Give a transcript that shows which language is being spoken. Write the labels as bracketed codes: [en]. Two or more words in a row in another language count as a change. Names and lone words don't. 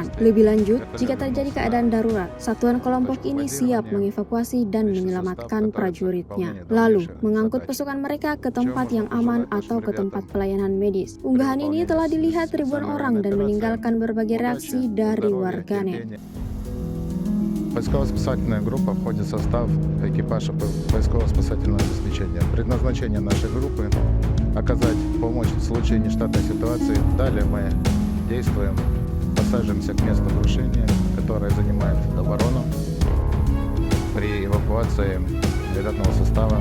[id] Lebih lanjut, jika terjadi keadaan darurat, satuan kelompok ini siap mengevakuasi dan menyelamatkan prajuritnya, lalu mengangkut pasukan mereka ke tempat yang aman atau ke tempat pelayanan medis. Unggahan ini telah dilihat ribuan orang dan meninggalkan berbagai reaksi dari warganet. [ru] Поисково-спасательная группа входит в состав экипажа поисково-спасательного обеспечения. Предназначение нашей группы — оказать помощь в случае нештатной ситуации. Далее мы действуем, подсаживаемся к месту крушения, которое занимает оборону при эвакуации летного состава.